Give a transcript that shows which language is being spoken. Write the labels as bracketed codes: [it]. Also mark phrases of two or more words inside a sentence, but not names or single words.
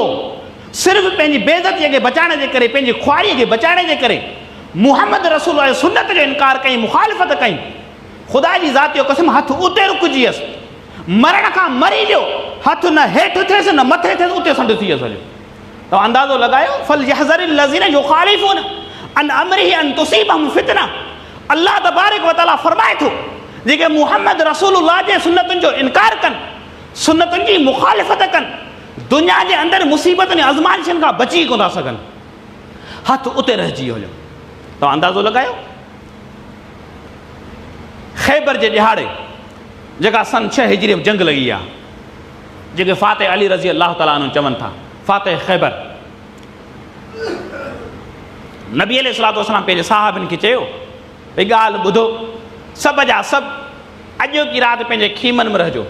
[sd] सिर्फ़ु पंहिंजी बेइज़तीअ खे बचाइण जे करे, पंहिंजी ख्वारीअ खे बचाइण जे करे मुहम्मद रसूल सुन्नत जो इनकार कई, मुखालिफ़त कई। ख़ुदा जी ज़ात जो कसम, हथु उते रुकिजी वियसि, मरण खां मरी वियो। हथ न हेठि थिएसि न मथे थिएसि, उते संड थी वियो सॼो। तव्हां अंदाज़ो लॻायो, [ar] فليحذر الذين يخالفون عن أمره أن تصيبهم فتنة. الله تبارك وتعالى [sd] फरमाए थो, जेके मुहम्मद रसूलुल्लाह जे सुन्नतुनि जो इनकार कनि, सुन्नतुनि जी मुखालिफ़त कनि, दुनिया जे अंदरि मुसीबतुनि आज़माइशनि खां बची कोन था सघनि। हथ उते रहिजी वियो हुयो। तव्हां अंदाज़ो लॻायो, ख़ैबर जे ॾिहाड़े जेका सन 6 हिजरी में जंग लॻी आहे, जेके फ़ातिह अली [ar] رضي الله تعالى عنه [sd] चवनि था, फ़ातिह ख़ैबर, नबी [ar] عليه الصلاة والسلام [sd] पंहिंजे साहबनि खे चयो भई ॻाल्हि ॿुधो, सभ जा सभु अॼु की राति पंहिंजे खीमनि में रहिजो।